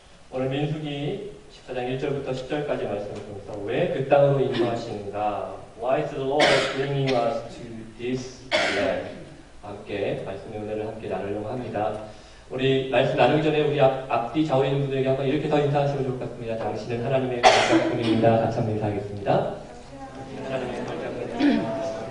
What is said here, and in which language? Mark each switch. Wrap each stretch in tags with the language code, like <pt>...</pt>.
<ko>오늘 민수기 14장 1절부터 10절까지 말씀을 통해서 왜 그 땅으로 인도하시는가?</ko> <en>Why is the Lord bringing us to this land?</en> <ko>함께 말씀의 은혜를 함께 나누려고 합니다. 우리 말씀 나누기 전에 우리 앞뒤 좌우에 있는 분들에게 한번 이렇게 더 인사하시면 좋을 것 같습니다. 당신은 하나님의 걸작품입니다. 같이 한번 인사하겠습니다. 하나님의 걸작품입니다.</ko>